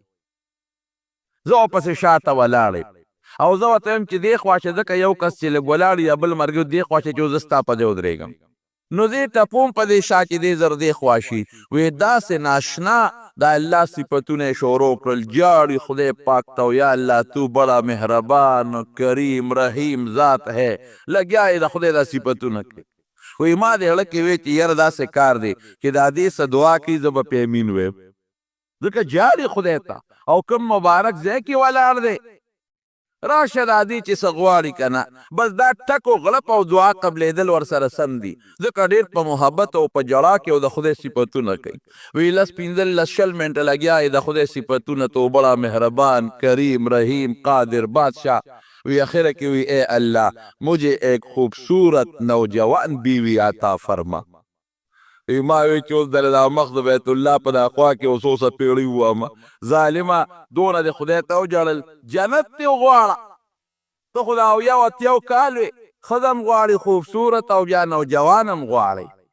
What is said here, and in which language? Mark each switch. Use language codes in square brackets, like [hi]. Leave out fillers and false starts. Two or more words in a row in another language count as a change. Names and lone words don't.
[ps] زه ورپسې شاته ولاړ او زه ورته وایم چې دې خوا چې ځکه یو کس چې لږ ولاړ یا بل ملګري دې خوا چې زه ستا په دې ودرېږم نو دې ټپوم په دې شا چې دې زر دې خوا شي وی داسې ناشنا د الله صفتونه یې شروع کړل جاړي خدای پاک ته [ur] یا الله تو بڑا مهربان کریم رحیم ذات ہے [ps] لګیا یې د خدای دا صفتونه کوي وی ما دې هړه کې وی چې یاره داسې کار دی چې دا دې څه دعا کوي زه به پې امین ویم ځکه جاړي خدای ته او کوم مبارک ځای کې ولاړ دی راشه دا دې چې څه غواړي که نه بس دا ټک و غلپ او دعا قبلېدل ورسره سم دي ځکه ډېر په محبت او په ژړا کې او د خدای صفتونه کوي وی لس پنځلس شل منټه لګیا یې د خدای صفتونه [ur] تو بڑا مهربان کریم رحیم قادر بادشاہ [ps] وی آخره کې وی [ur] اے اللہ مجھے ایک خوبصورت نوجوان بیوی عطا فرما [ps] ما وی چې اوس دله دا مخ د بیت الله په دا خوا کې اوس اوسه پیړۍ ووامه ظالمه دونه د خدای ته وجړل جنت دې وغواړه ته خو دا اویا او اتیاو کال وې ښځه م غواړي خوبصورت او بیا نوجوان هم غواړئ